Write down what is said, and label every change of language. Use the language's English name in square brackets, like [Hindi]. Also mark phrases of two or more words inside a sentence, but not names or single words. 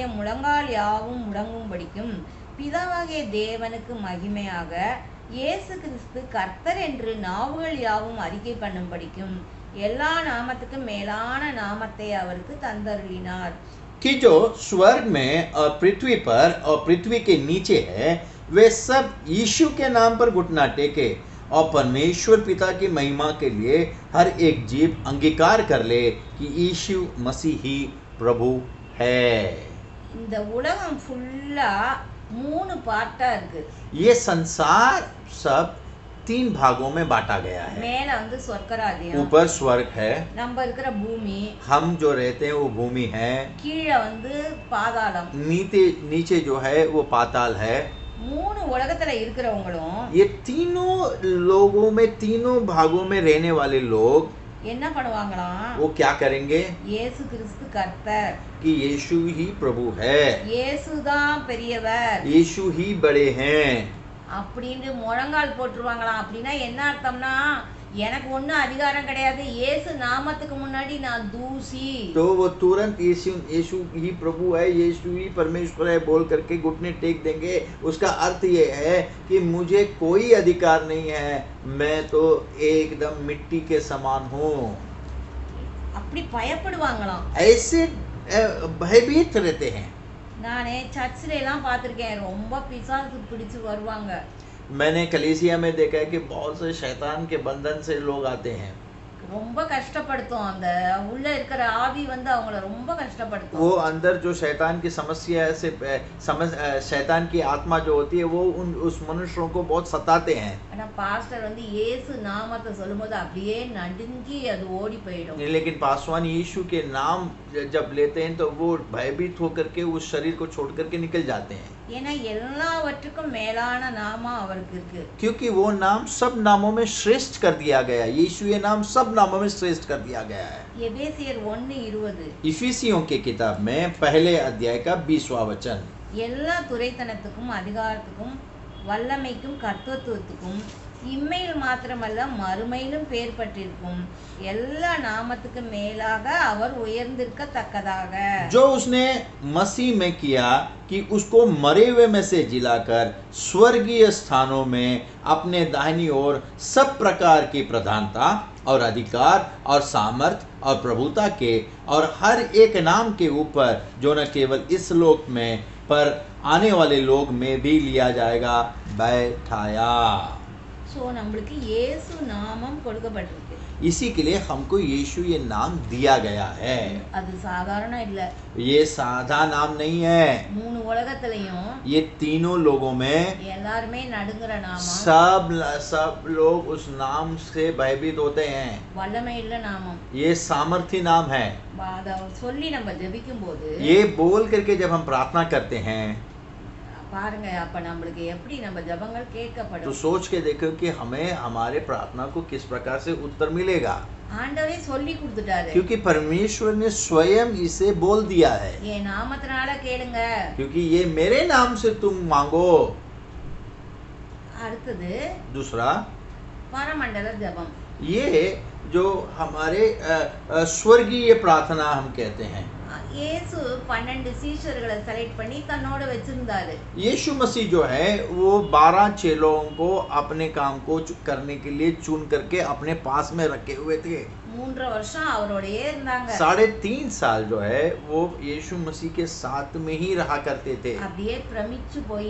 [Tamil] முழங்கால் யாவும் முடங்கும்படிக்கும் பிதாவாகிய தேவனுக்கு மகிமையாக இயேசு கிறிஸ்து கர்த்தர் என்று நாவுகள் யாவும் அறிக்கை பண்ணும்படிக்கும் எல்லா நாமத்துக்கும் மேலான நாமத்தை அவருக்கு தந்தருளினார். [Hindi] कि जो स्वर्ग में और पृथ्वी पर और पृथ्वी के नीचे है वे सब यीशु के नाम पर घुटना टेके और परमेश्वर पिता की महिमा के लिए हर एक जीव अंगीकार कर ले कि यीशु मसीह ही प्रभु है। [Tamil] இந்த உலகம் ஃபுல்லா 3 பார்ட்டா இருக்கு. [Hindi] ये संसार सब 3 भागों में बांटा गया है। [Tamil] மேல வந்து சொர்க்கராஜ்யம், [Hindi] ऊपर स्वर्ग है, [Tamil] நம்ம இருக்கிற பூமி, [Hindi] हम जो रहते हैं वो भूमि है, [Tamil] கீழே வந்து பாதாளம். [Hindi] नीचे जो है वो पाताल है। [Tamil] 3 உலகத்துல இருக்கிறவங்களும் [Hindi] ये तीनों लोगों में, तीनों भागों में रहने वाले लोग [Tamil] என்ன பண்ணுவாங்களாம்? [Hindi] वो क्या करेंगे [Tamil] இயேசு கிறிஸ்து கர்த்தர், [Hindi] कि यीशु ही प्रभु है, [Tamil] இயேசுதான் பெரியவர் [Hindi] यीशु ही बड़े हैं। [Tamil] அப்படின்னு முழங்கால் போட்டுருவாங்களாம். அப்படின்னா என்ன அர்த்தம்னா, எனக்கு ஒன்றும் அதிகாரம் கிடையாது, இயேசு நாமத்துக்கு முன்னாடி நான் தூசி. [Hindi] तो वो तुरंत यीशु ही प्रभु है, यीशु ही परमेश्वर है बोल करके घुटने टेक देंगे। उसका अर्थ ये है कि मुझे कोई अधिकार नहीं है, मैं तो एकदम मिट्टी के समान हूँ। [Tamil] அப்படி பயப்படுவாங்களாம். [Hindi] ऐसे भयभीत रहते हैं। [Tamil] நானே சர்ச்சில் எல்லாம் பார்த்துருக்கேன், ரொம்ப பிசாசு பிடிச்சு வருவாங்க. [Hindi] मैंने कलीसिया में देखा है कि बहुत से शैतान के बंधन से लोग आते हैं, [Tamil] ரொம்ப கஷ்டப்படுத்தும். அந்த உள்ள இருக்கிற ஆவி வந்து அவங்கள ரொம்ப கஷ்டப்படுத்தும். [Hindi] वो अंदर जो शैतान की समस्या से शैतान की आत्मा जो होती है वो उस मनुष्यों को बहुत सताते हैं। [Tamil] ஆனா பாஸ்டர் வந்து இயேசு நாமத்தை சொல்லும்போது அப்படியே நடுங்கி அது ஓடி போயிடும். [Hindi] लेकिन पासवान यीशु के नाम जब लेते हैं तो वो भयभीत होकर के उस शरीर को छोड़ करके निकल जाते हैं, [Tamil] ஏன்னா எல்லாவற்றுக்கும் மேலான நாமம் அவருக்கு இருக்கு. [Hindi] क्योंकि वो नाम सब नामों में श्रेष्ठ कर दिया गया है। यीशु ये नाम सब नामों में श्रेष्ठ कर दिया गया है। [Tamil] எபேசியர் 1:20 [Hindi] इफिसियों की किताब में पहले अध्याय का 20वां वचन। [Tamil] எல்லா துரைத்தனத்துக்கும் அதிகாரத்துக்கும் வல்லமைக்கும் கர்த்தத்துவத்துக்கும் இம்மையில் மாத்திரமல்ல மறுமையிலும் பேர் பட்டிருக்கும் எல்லா நாமத்துக்கு மேலாக அவர் உயர்ந்திருக்கத்தக்கதாக [Hindi] जो उसने मसीह में किया कि उसको मरे हुए में से जिलाकर स्वर्गीय स्थानों में अपने दाहिनी ओर सब प्रकार की प्रधानता और अधिकार और सामर्थ और प्रभुता के और हर एक नाम के ऊपर जो न केवल इस लोक में पर आने वाले लोग में भी लिया जाएगा बैठाया। [Tamil] ஸோ நம்மளுக்கு இயேசு நாமம் கொடுக்கப்பட்டிருக்கு. [Hindi] इसी के लिए हमको यीशु ये नाम दिया गया है। [Tamil] அது சாதாரண இல்ல. [Hindi] ये साधा नाम नहीं है। [Tamil] 3 உலகத்திலையும் [Hindi] ये तीनों लोगों में [Tamil] எல்லாருமே நடுங்குற நாமம், [Hindi] सब लोग उस नाम से भयभीत होते हैं। [Tamil] வல்லமை உள்ள நாமம். [Hindi] ये सामर्थी नाम है। [Tamil] அதை சொல்லி நம்ம ஜெபிக்கும் போது [Hindi] ये बोल करके जब हम प्रार्थना करते हैं [Tamil] பாருங்க, அப்ப நம்மளுக்கு எப்படி நம்ம ஜெபங்கள் [Hindi] तो [Tamil] கேட்கப்படும். [Hindi] सोच के देखो कि हमें हमारे प्रार्थना को किस प्रकार से उत्तर मिलेगा, [Tamil] ஆண்டவரே சொல்லி கொடுத்துட்டாரு. [Hindi] क्योंकि परमेश्वर ने स्वयं इसे बोल दिया है। [Tamil] என் நாமத்தினால கேளுங்க. [Hindi] क्योंकि ये मेरे नाम से तुम मांगो। [Tamil] அடுத்தது [Hindi] दूसरा [Tamil] பரமண்டல ஜெபம். [Hindi] ये जो हमारे स्वर्गीय प्रार्थना हम कहते हैं। [Tamil] இயேசு 12 சீஷர்களை செலக்ட் பண்ணி தன்னோட வச்சிருந்தாரு. [Hindi] यीशु मसीह जो है वो 12 चेलों को अपने काम को करने के लिए चुन करके अपने पास में रखे हुए थे। [Tamil] 3 வருஷம் அவரோடயே இருந்தாங்க. [Hindi] 3.5 साल जो है वो यीशु मसीह के साथ में ही रहा करते थे [Tamil] அப்படியே பிரமிச்சு போய்